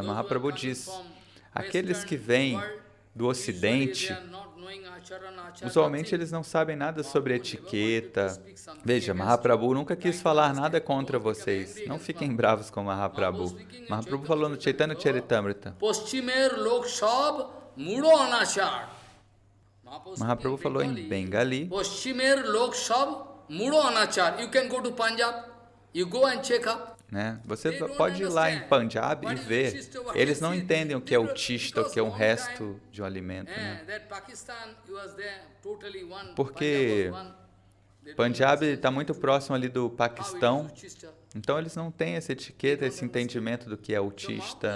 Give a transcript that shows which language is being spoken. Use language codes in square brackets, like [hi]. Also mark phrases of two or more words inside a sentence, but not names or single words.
[pt] Mahaprabhu diz, aqueles que vêm do Ocidente, usualmente eles não sabem nada sobre etiqueta. Veja, Mahaprabhu nunca quis falar nada contra vocês. Não fiquem bravos com Mahaprabhu. Mahaprabhu falou no Chaitanya Charitamrita. Mahaprabhu falou em Bengali. [bn] পশ্চিমের লোক সব মূঢ় অনাচার. [en] You can go to Punjab, you go and check up. [pt] Né? Você pode ir lá em Punjab e ver. Eles não entendem o que é o tista, o que é um resto de um alimento. Né? Porque Punjab está muito próximo ali do Paquistão, então eles não têm essa etiqueta, esse entendimento do que é o tista.